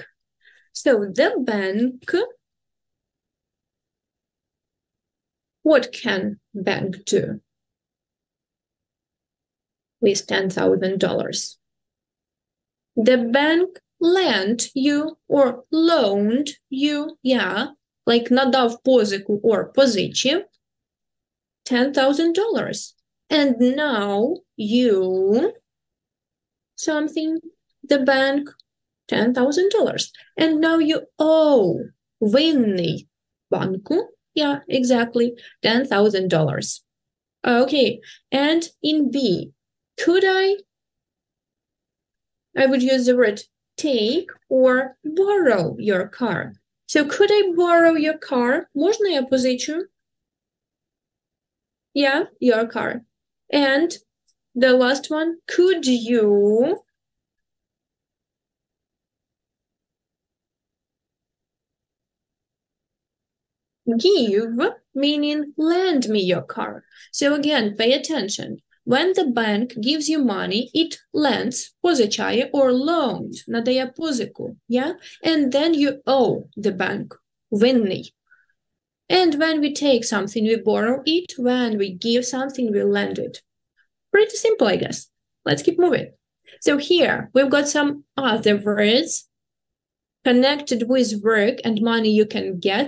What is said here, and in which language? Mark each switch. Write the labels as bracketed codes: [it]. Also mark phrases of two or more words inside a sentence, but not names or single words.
[en] So the bank, what can bank do with $10,000? The bank lent you or loaned you, yeah, like [uk] надав позику [en] or позичив, $10,000. And now you something, the bank, $10,000. And now you owe [uk] винний банку, [en] yeah, exactly, $10,000. Okay, and in B, could I would use the word take or borrow your car. So could I borrow your car? [uk] Можно я позичу? [en] Yeah, your car. And the last one, could you give, meaning lend me your car. So again, pay attention. When the bank gives you money, it lends, позичає, or loans, [uk] надає позику, [en] yeah? And then you owe the bank, винний. And when we take something, we borrow it. When we give something, we lend it. Pretty simple, I guess. Let's keep moving. So here, we've got some other words connected with work and money you can get.